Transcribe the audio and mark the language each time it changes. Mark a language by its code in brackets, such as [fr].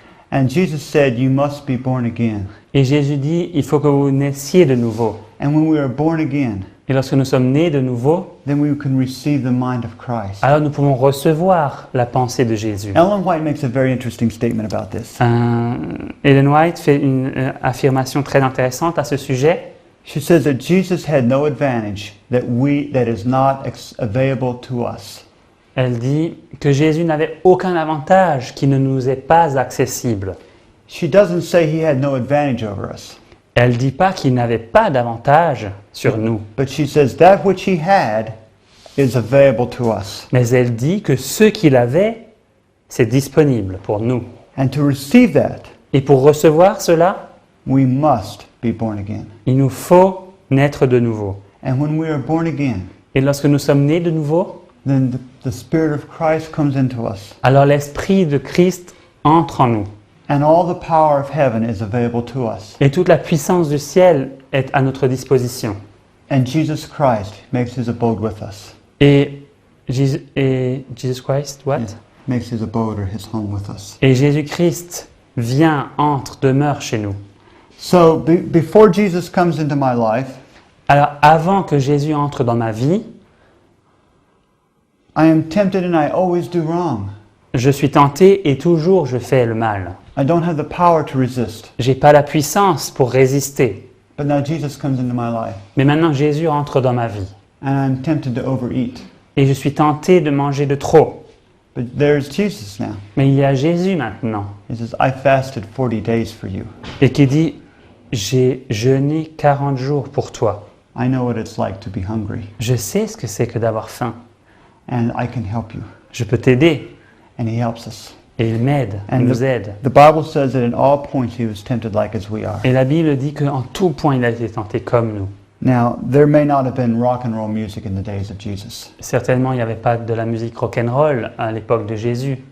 [en] And Jesus said, you must be born again. [fr] Et Jésus dit, il faut que vous naissiez de nouveau. [en] And when we are born again, [fr] Et lorsque nous sommes nés de nouveau, [en] then we can receive the mind of Christ. [fr] alors nous pouvons recevoir la pensée de Jésus. [en] Ellen White makes a very interesting statement about this. [fr] Ellen White fait une affirmation très intéressante à ce sujet. [en] She says that Jesus had no advantage that is not available to us. [fr] Elle dit que Jésus n'avait aucun avantage qui ne nous est pas accessible. [en] She doesn't say he had no advantage over us, [fr] Elle ne dit pas qu'il n'avait pas d'avantage sur nous, [en] but she says that which he had is available to us. [fr] mais elle dit que ce qu'il avait, c'est disponible pour nous. [en] And to receive that, [fr] Et pour recevoir cela, [en] we must be born again. [fr] il nous faut naître de nouveau. [en] And when we are born again, [fr] Et lorsque nous sommes nés de nouveau, [en] then the Spirit of Christ comes into us. [fr] alors l'Esprit de Christ entre en nous. [en] And all the power of heaven is available to us. [fr] Et toute la puissance du ciel est à notre disposition. [en] And Jesus Christ makes his abode with us. [fr] Et Jesus Christ, [en] what? Yeah, makes his abode or his home with us. [fr] Et Jésus-Christ vient, entre, demeure chez nous. [en] So before Jesus comes into my life, [fr] Alors avant que Jésus entre dans ma vie, [en] I am tempted and I always do wrong. [fr] je suis tenté et toujours je fais le mal. [en] I don't have the power to resist. [fr] J'ai pas la puissance pour résister. [en] But now Jesus comes into my life [fr] Mais maintenant Jésus entre dans ma vie. [en] and I'm tempted to overeat. [fr] Et je suis tenté de manger de trop. [en] But there's Jesus now. [fr] Mais il y a Jésus maintenant. [en] He says, I fasted 40 days for you. [fr] Et qui dit, j'ai jeûné 40 jours pour toi. [en] I know what it's like to be hungry [fr] Je sais ce que c'est que d'avoir faim. [en] and I can help you. [fr] Je peux t'aider. [en] And he helps us. [fr] Et il m'aide, il [en] And [fr] nous aide. [en] the Bible says that in all points he was tempted like as we are. [fr] Et la Bible dit qu'en tout point il a été tenté comme nous. [en] Now, there may not have been rock and roll music in the days of Jesus. [fr] Certainement il n'y avait pas de la musique rock'n'roll à l'époque de Jésus.